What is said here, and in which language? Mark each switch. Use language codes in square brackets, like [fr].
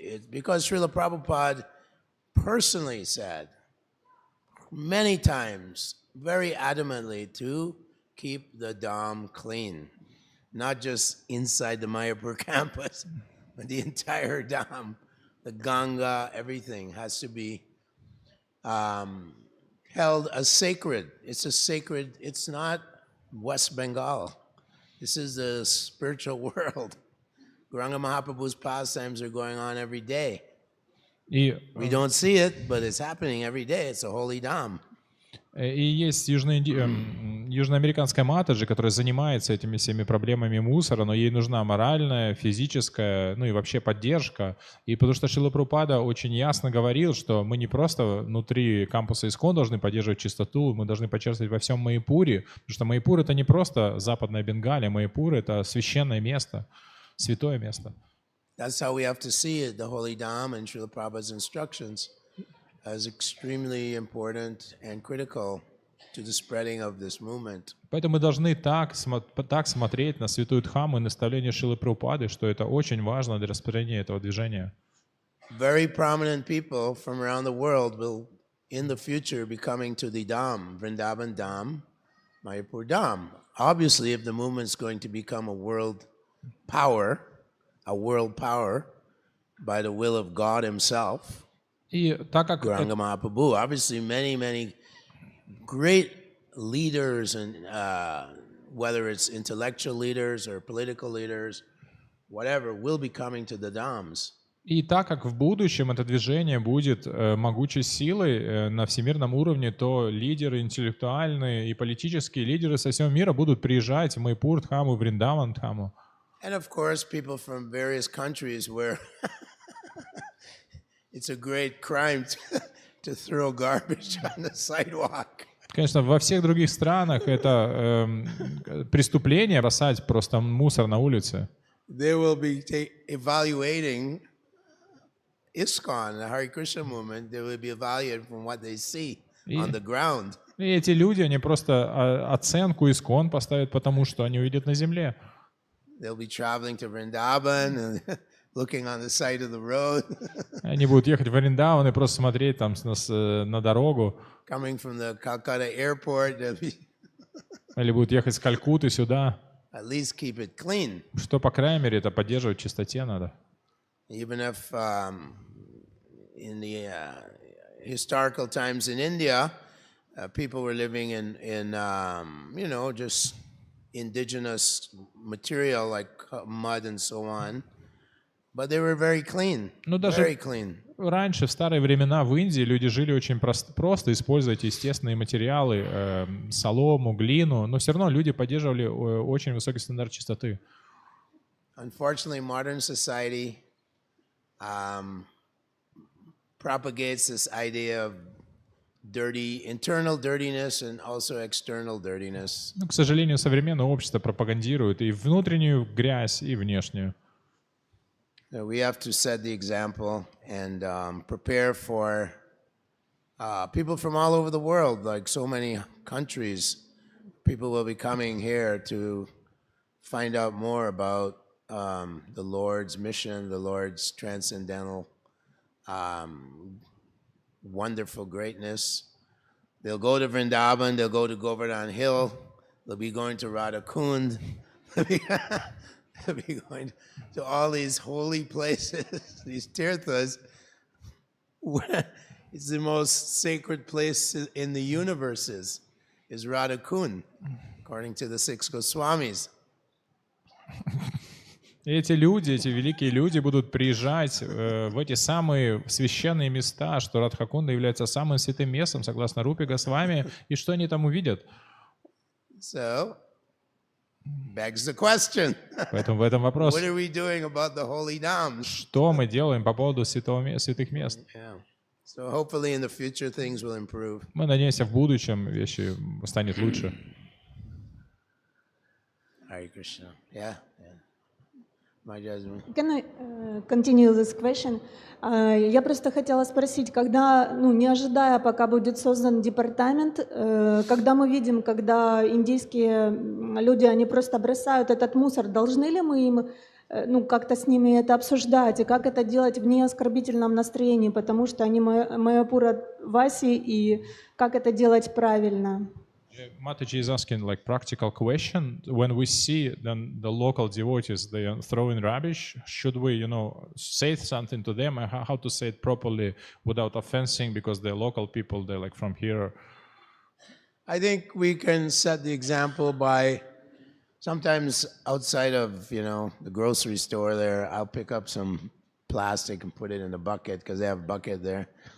[en] Because Srila Prabhupada personally said many times, very adamantly, to keep the Dham clean, not just inside the Mayapur campus, but the entire Dham, the Ganga, everything has to be held as sacred. It's not West Bengal. This is the spiritual world. Gauranga Mahaprabhu's pastimes are going on every day. We don't see it, but it's happening every day. It's a holy Dham. [ru] И есть южноамериканская Матаджи, которая занимается этими всеми проблемами мусора, но ей нужна моральная, физическая, и вообще поддержка. И потому что Шрила Прабхупада очень ясно говорил, что мы не просто внутри кампуса ИСККОН должны поддерживать чистоту, мы должны подчеркивать во всем Майяпуре, потому что Майяпур — это не просто западная Бенгалия, Майяпур — это священное место, святое место. [en] That's how we have to see it, the holy Dham and Srila Prabhupada's instructions as extremely important and critical to the spreading of this movement. [ru] Поэтому мы должны так смотреть на святую Дхамму и наставление Шрилы Прабхупады, что это очень важно для распространения этого движения. [en] Very prominent people from around the world will, in the future, be coming to the Dham, Vrindavan Dham, Mayapur Dham. Obviously, if the movement is going to become a world power by the will of God Himself, [ru] И так как [en] Gauranga Mahaprabhu, obviously many great leaders, and whether it's intellectual leaders or political leaders, whatever, will be coming to the Dhams. [ru] И так как в будущем это движение будет могучей силой на всемирном уровне, то лидеры интеллектуальные и политические лидеры со всего мира будут приезжать в Майяпур Дхаму, Вриндаван Дхаму. [en] And of course, people from various countries where it's a great crime to throw garbage on the sidewalk. [ru] Конечно, во всех других странах это преступление бросать просто мусор на улице. [en] They will be evaluating ISKCON, the Hare Krishna movement. They will be evaluated from what they see on the ground. [ru] И эти люди, они просто оценку ИСККОН поставят, потому что они увидят на земле. [en] They'll be traveling to Vrindavan and looking on the side of the road, [ru] Они будут ехать в Вриндаван и просто смотреть там на дорогу, [en] coming from the Calcutta airport, [ru] или будут ехать с Калькутты сюда. [en] at least keep it clean. [ru] Что, по крайней мере, это поддерживать в чистоте надо. [en] Even if in the historical times in India, people were living in just indigenous material like mud and so on, but they were very clean, [ru] Ну, даже [en] very clean. [ru] раньше, в старые времена, в Индии люди жили очень просто, используя эти естественные материалы, солому, глину, но все равно люди поддерживали очень высокий стандарт чистоты. [en] Unfortunately, modern society propagates this idea of internal dirtiness and also external dirtiness. [ru] Ну, к сожалению, современное общество пропагандирует и внутреннюю грязь, и внешнюю. [en] So we have to set the example and prepare for people from all over the world, like so many countries. People will be coming here to find out more about the Lord's mission, the Lord's transcendental wonderful greatness. They'll go to Vrindavan, they'll go to Govardhan Hill, they'll be going to Radhakund, they'll be going to all these holy places, these tirthas. It's the most sacred place in the universe is Radhakund, according to the six Goswamis. [ru] И эти люди, эти великие люди будут приезжать в эти самые священные места, что Радхакунда является самым святым местом, согласно Рупе Госвами, и что они там увидят? [en] So, begs the question. [ru] Поэтому в этом вопрос. [en] What are we doing about the holy dhams? [ru] Что мы делаем по поводу святых мест? [en] Yeah. So hopefully in the future things will improve. [ru] Мы надеемся, в будущем вещи станет лучше. [en] Hare Krishna. Yeah. My judgment. Can I continue this question? [ru] Я просто хотела спросить, когда, не ожидая, пока будет создан департамент, когда мы видим, когда индийские люди, они просто бросают этот мусор, должны ли мы им, как-то с ними это обсуждать, и как это делать в неоскорбительном настроении, потому что они Маяпура Васи, и как это делать правильно? [en] Mataji is asking like practical question. When we see then the local devotees, they are throwing rubbish, should we, say something to them? How to say it properly without offending, because they're local people, they're like from here. I think we can set the example by sometimes outside of, the grocery store there, I'll pick up some plastic and put it in a bucket because they have a bucket there.